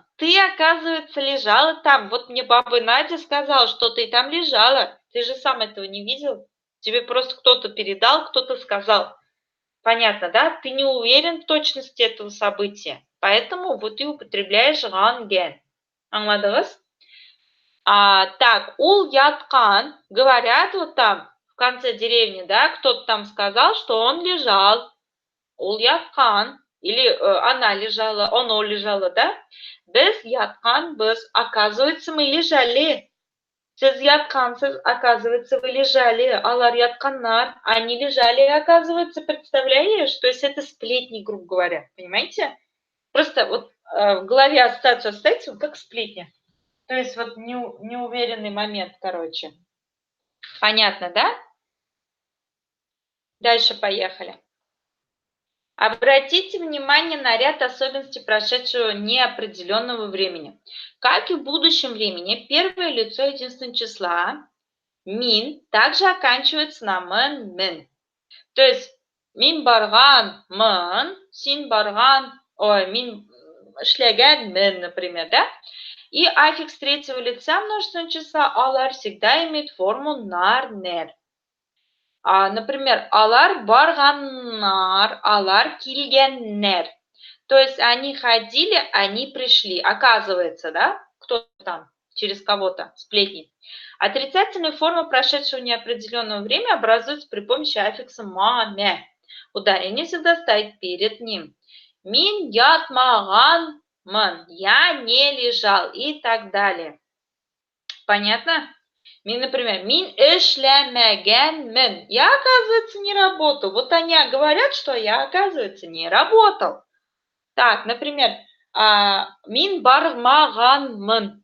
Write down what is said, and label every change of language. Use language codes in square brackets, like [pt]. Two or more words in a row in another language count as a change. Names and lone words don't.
[ru] Ты, оказывается, лежала там. Вот мне баба Надя сказала, что ты там лежала. Ты же сам этого не видел. Тебе просто кто-то передал, кто-то сказал. Понятно, да? Ты не уверен в точности этого события. Поэтому вот ты употребляешь ганген. [tt] Аңладыңыз? Так, ул яткан. [ru] Говорят вот там, в конце деревни, да, кто-то там сказал, что он лежал. [tt] Ул яткан. [ru] Или она лежала, оно лежало, да? [tt] Без яткан, без. [ru] Оказывается, мы лежали. [tt] Сіз яткансыз, [ru] оказывается, вы лежали. [tt] Алар ятканнар, [ru] они лежали, оказывается, представляешь? То есть это сплетни, грубо говоря, понимаете? Просто вот в голове ассоциацию оставьте, вот как сплетня. То есть вот неуверенный момент, короче. Понятно, да? Дальше поехали. Обратите внимание на ряд особенностей прошедшего неопределенного времени. Как и в будущем времени, первое лицо единственного числа мин также оканчивается на мен. То есть [tt] мин барган мен, син барган, мин шляган мен, [ru] например, да? И аффикс третьего лица множественного числа алар всегда имеет форму нар-нер. Например, [tt] алар барганнар, алар килгеннер. [ru] То есть они ходили, они пришли. Оказывается, да, кто там, через кого-то, сплетни. Отрицательные формы прошедшего неопределенного времени образуются при помощи аффикса маме. Ударение всегда стоит перед ним. [tt] Мин ятмаган ман. [ru] Я не лежал и так далее. Понятно? [tt] Например, мин эшлямеген. [ru] Я, оказывается, не работал. Вот они говорят, что я, оказывается, не работал. Так, например, [tt] мин бармаганмын.